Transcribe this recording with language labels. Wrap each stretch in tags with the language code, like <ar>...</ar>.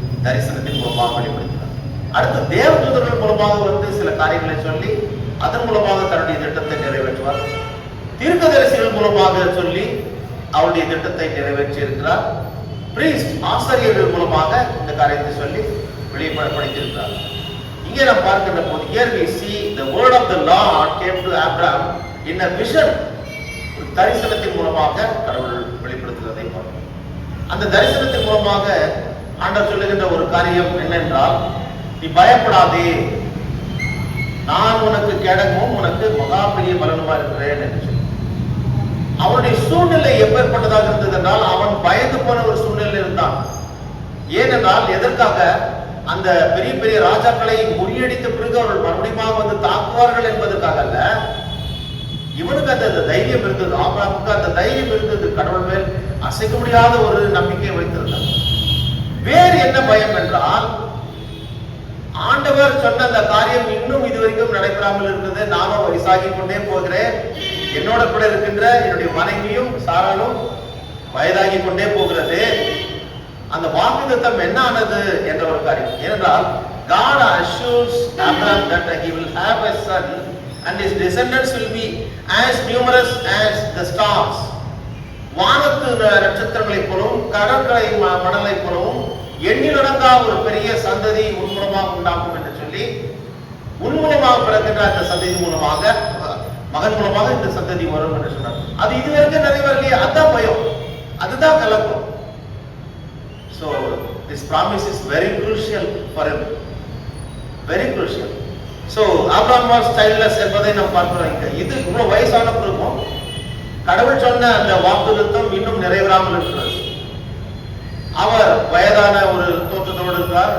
<ta>தரிசனத்தின் மூலமாக வெளிப்படுத்தினார். அடுத்து தேவதூதர்கள் மூலமாக சில காரியங்களை சொல்லி அதன் மூலமாக தன்னுடைய திட்டத்தை நிறைவேற்றுவார். தீர்க்கதரிசிகள் மூலமாக சொல்லி அவருடைய திட்டத்தை நிறைவேற்றி இருக்கிறார். பிரீஸ்ட் ஆசாரியர்கள் மூலமாக இந்த காரியத்தை சொல்லி வெளிப்படுத்தியிருக்கிறார். இங்கே நாம் பார்க்கின்ற போது</ta> <en>here we see the word of the Lord came to Abraham in a vision.</en> <ta>ஒரு தரிசனத்தின் மூலமாக கடவுள் வெளிப்படுத்துவதை பார்க்கிறோம். அந்த தரிசனத்தின் மூலமாக ஆண்டவர் சொல்லுகின்ற ஒரு காரியம் என்னென்றால், நீ பயப்படாதே, நான் உனக்கு கேடகமும் உனக்கு மகா பெரிய பலனுமா இருக்கிறேன் என்று சொல்லி. அவனுடைய சூழ்நிலை எப்பேற்பட்டதாக இருந்தது என்றால், அவன் பயந்து போன ஒரு சூழ்நிலை இருந்தான். ஏனென்றால் எதற்காக? அந்த பெரிய பெரிய ராஜாக்களை முறியடித்த பிறகு அவர்கள் மறுபடியும் தாக்குவார்கள் என்பதற்காக அல்ல. இவனுக்கு அந்த தைரியம் இருந்தது, ஆபிரகாமுக்கு அந்த தைரியம் இருந்தது. கடவுள் மேல் அசைக்க முடியாத ஒரு நம்பிக்கையை வைத்திருந்தார். வேறு என்ன பயம் என்றால், ஆண்டவர் சொன்ன அந்த காரியம் இன்னும் இதுவரைக்கும் நடைபெறாமல் இருந்தது. நானும் வயசாகி கொண்டே போகிறேன், என்னோட கூட இருக்கின்ற என்னுடைய மனைவியும் சாராலும் வயதாகி கொண்டே போகிறது. அந்த வாக்குத்தத்தம் என்ன ஆனது என்ற ஒரு காரியம். ஏனென்றால்</ta> <en>God assures Abraham that he will have a son and his descendants will be as numerous as the stars.</en> <ta>வானத்து நட்சத்திரங்களை போலவும் கடற்கரை மணலை போலவும் எண்ணிலடங்கா ஒரு பெரிய சந்ததி உன்மூலமாக உண்டாகும் என்று சொல்லி, உன்மூலமாக பிறக்கின்ற அந்த சந்ததி மூலமாக, மகன் மூலமாக இந்த சந்ததி வரும் என்று சொன்னார். அது இதுவரைக்கும் நிறைவேறலையே, அதான் பயம், அதுதான் கலக்கம்.</ta> <en>So this promise is very crucial for him, very crucial. So Abraham was childless</en> <ta>என்பதை நாம் பார்க்கிறோம். இது இவ்வளவு வயசான பிறகும் கடவுள் சொன்ன அந்த வாக்குத்தத்தம் இன்னும் நிறைவேறாமல் இருக்கிறது. அவர் வயதான ஒரு தோற்றத்தோடு இருக்கிறார்.</ta>